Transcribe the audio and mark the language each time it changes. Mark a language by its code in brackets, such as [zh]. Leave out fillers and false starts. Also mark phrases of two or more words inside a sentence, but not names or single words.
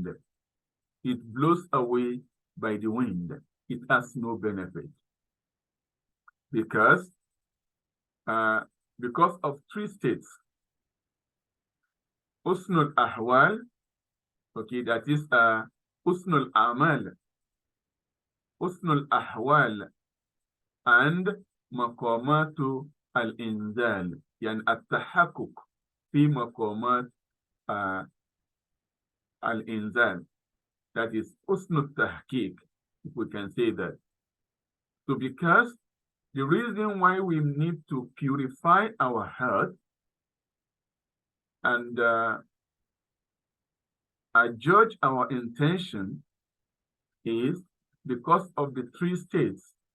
[en] It blows away by the wind. It has no benefit. Because of three states. [ar] حسن الأحوال, [en] okay, that is [ar] حسن الأعمال، حسن الأحوال, and مقامات الإنزال، يعني التحقق في مقامات الإنزال. [en] That is [ar] حسن التحقيق, [en] if we can say that. So because the reason why we need to purify our heart and judge our intention is because of the three states.